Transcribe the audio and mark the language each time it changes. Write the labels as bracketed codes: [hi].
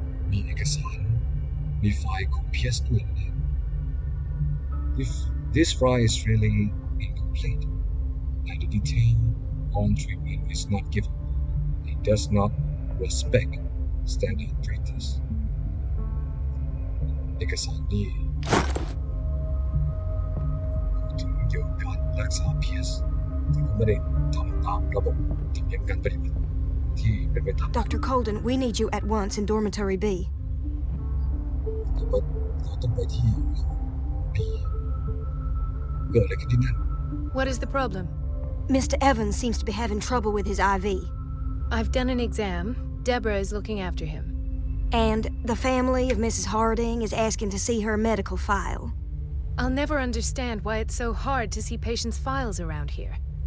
[th] มีเอกสารมีไฟล์ของเพียสด้วยนะ [en] If this file is really incomplete and the detail on treatment is not given, it does not respect standard practice. [th] เอกสารนี้ถึงเกี่ยวกับการรักษาเพียสแต่ก็ไม่ได้ทำตามระบบธรรมเนียมการปฏิบัติที่เป็นไปตาม [en] Dr. Colden, we need you at once in Dormitory B. [th] เราต้องไปที่ปีเกิดอะไรขึ้นที่นั่น [en] What is the problem? Mr. Evans seems to be having trouble with his IV. I've done an exam. Deborah is looking after him. And the family of Mrs. Harding is asking to see her medical file. I'll never understand why it's so hard to see patients' files around here.